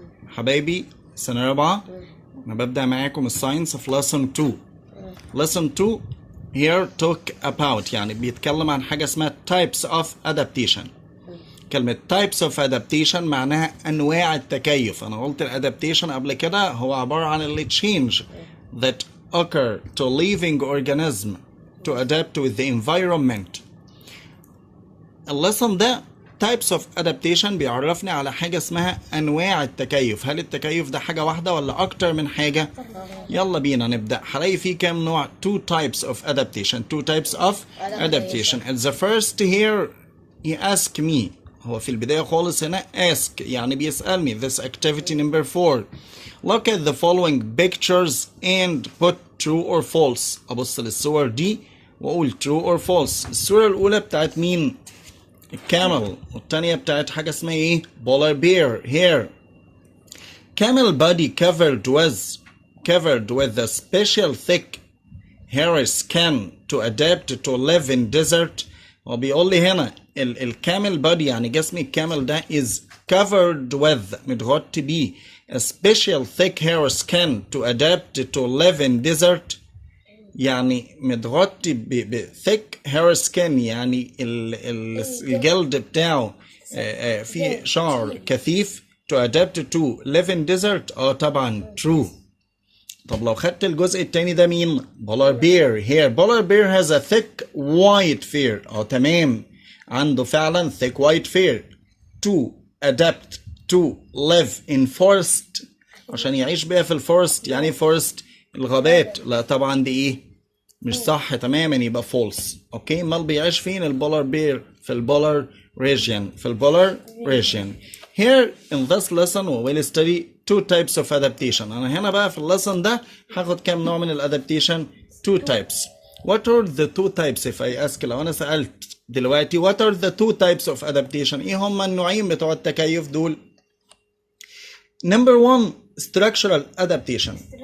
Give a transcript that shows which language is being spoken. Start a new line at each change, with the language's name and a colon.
Arabic: حبايبي سنة رابعة أنا ببدأ معاكم الساينس في lesson 2.
English: lesson 2 here talk about
Arabic: يعني بيتكلم عن حاجة اسمها
English: types of adaptation.
Arabic: كلمة types of adaptation معناها أنواع التكيف. أنا قلت الادابتيشن قبل كده هو عبارة عن ال
English: change that occur to living organism to adapt with the environment.
Arabic: اللسن ده types of adaptation بيعرفني على حاجة اسمها أنواع التكيف. هل التكيف ده حاجة واحدة ولا أكتر من حاجة؟ يلا بينا نبدأ. هلاقي فيه كام نوع؟
English: two types of adaptation. two types of adaptation. And the first here he asked me.
Arabic: هو في البداية خالص هنا ask يعني بيسألني.
English: This activity number 4. Look at the following pictures and put true or false.
Arabic: أبص للصور دي وأقول
English: true or false.
Arabic: الصورة الأولى بتاعت مين؟ الكامل، والتانية بتاعت حاجة اسمها ايه؟ polar bear.
English: Here camel body covered with a special thick hair skin to adapt to live in desert.
Arabic: وبيقول لي هنا الكامل
English: body
Arabic: يعني جسم الكامل ده
English: is covered with
Arabic: متغطي بيه
English: a special thick hair skin to adapt to live in desert.
Arabic: يعني متغطي ب
English: thick hair skin
Arabic: يعني الجلد بتاعه فيه شعر كثيف
English: to adapt to live in desert.
Arabic: طبعا true. طب لو خدت الجزء التاني ده مين؟ polar bear.
English: Here polar bear has a thick white fur.
Arabic: تمام عنده فعلا
English: thick white fur to adapt to live in forest
Arabic: عشان يعيش بيها في الفورست. يعني forest الغابات. لا طبعا دي ايه؟ مش صح تماما يبقى false. اوكي امال بيعيش فين البولار بير؟ في البولار region. في البولار region.
English: Here in this lesson we will study two types of adaptation.
Arabic: انا هنا بقى في اللسن ده هاخد كام نوع من الادابتيشن؟
English: two types. What are the two types if I ask؟
Arabic: لو انا سألت دلوقتي
English: what are the two types of adaptation؟
Arabic: ايه هما النوعين بتوع التكيف دول؟
English: Number 1 structural adaptation.